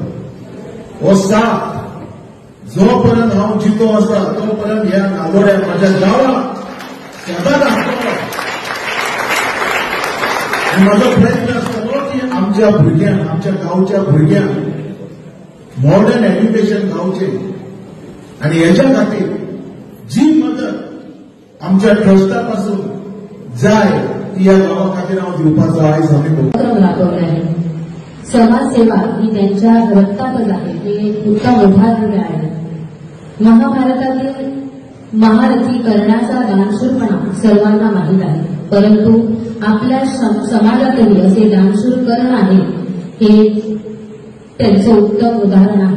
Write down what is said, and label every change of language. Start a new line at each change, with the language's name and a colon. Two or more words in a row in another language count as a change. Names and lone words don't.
Konkani: हो साथ जो पर्यंत हांव जितो आसा तो पर्यंत ह्या नागोड्या म्हाज्या गांवांत सदांच आसतलो आनी म्हाजो प्रयत्न आसतलो की आमच्या भुरग्यांक, आमच्या गांवच्या भुरग्यांक
English: modern education
Konkani: गावचें आणि हेच्या खातीर जी मदत आमच्या ट्रस्टा पासून जाय ती या गांवा खातीर हांव दिवपाचो आयज आमी
Marathi: राबवले आहे। समाजसेवा ही त्यांच्या रक्तातच आहे, हे उत्तम उदाहरण आहे। महाभारतातील महारथी कर्णाचा दानशूरपणा सर्वांना माहीत आहे, परंतु आपल्या समाजातही असे दानशूर कर्ण आहे हे त्यांचं उत्तम उदाहरण आहे।